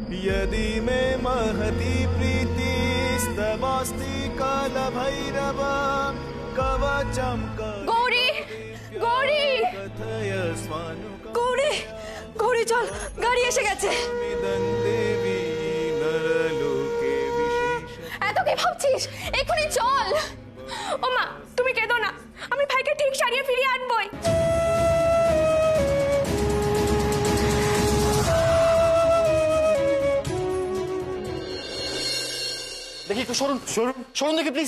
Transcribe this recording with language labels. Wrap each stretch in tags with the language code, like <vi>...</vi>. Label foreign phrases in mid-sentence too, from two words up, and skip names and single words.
<sa>यदि मे महती प्रीतिस्तमस्ति कालभैरव कवचं</sa> <bn>গৌরী গৌরী</bn> <sa>कथय स्वानुका</sa> <bn>গৌরী গৌরী চল গাড়ি এসে গেছে</bn> <sa>मिदं देवी नरलोके विशेष</sa> <bn>এত কি ভাবছিস এখনই চল ও মা তুমি কেঁদো না আমি ভাইকে ঠিক সারিয়ে ফিরিয়ে আনবই দেখি একটু সরুন সরুন সরুন দেখি প্লিজ</bn>